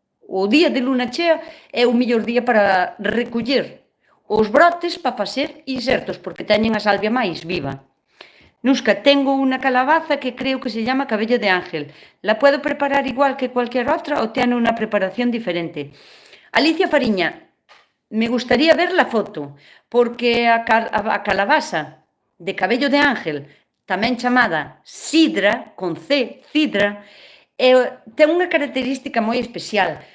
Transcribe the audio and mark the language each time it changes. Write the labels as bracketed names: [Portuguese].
[Galician] O día de luna chea é o mellor día para recoller os brotes para facer insertos, porque teñen a salvia máis viva. [Spanish] Nusca, tengo unha calabaza que creo que se llama cabello de ángel. ¿La puedo preparar igual que cualquier otra o tiene una preparación diferente? [Galician] Alicia Fariña, [Spanish] me gustaría ver la foto, [Galician] porque a calabaza de cabello de ángel, tamén chamada sidra, con C, cidra, ten unha característica moi especial.